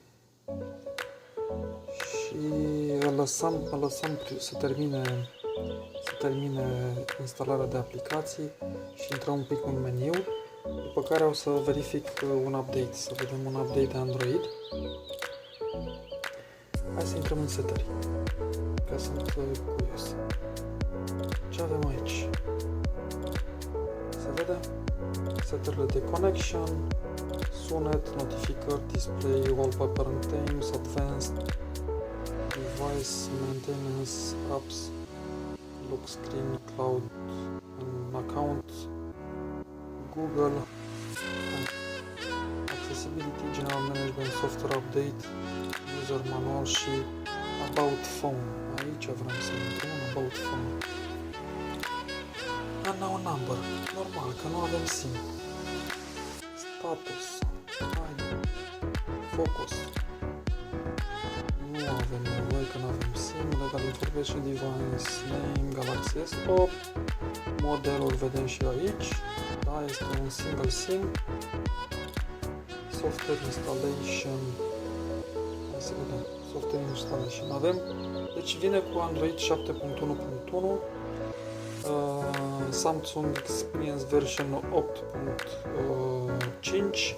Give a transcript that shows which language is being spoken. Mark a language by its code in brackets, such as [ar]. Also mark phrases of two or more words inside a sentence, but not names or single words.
[ro] Și îl lăsăm să termine instalarea de aplicații și intrăm un pic în meniu, după care o să verific un update, să vedem un update de Android. Hai să intrăm în setări, că sunt curios. Ce avem aici? Se vede? Setările de connection, sunet, notificări, [en] display, wallpaper and themes, advanced, device, maintenance, apps, lock screen, cloud, account, Google, accessibility, general management, software update, user manual și about phone. [ro] Aici vreau să intrăm în [en] about phone. Unknown number, [ro] normal, că nu avem SIM. Status, focus. Nu avem nevoie că nu avem SIM, [en] legal information, device name, [ro] Galaxy S8. Modelul vedem și aici. Da, este un [en] single SIM. Software installation. [ro] Hai să vedem. [en] Software installation [ro] avem. Deci vine cu Android 7.1.1. Samsung Experience version 8.5.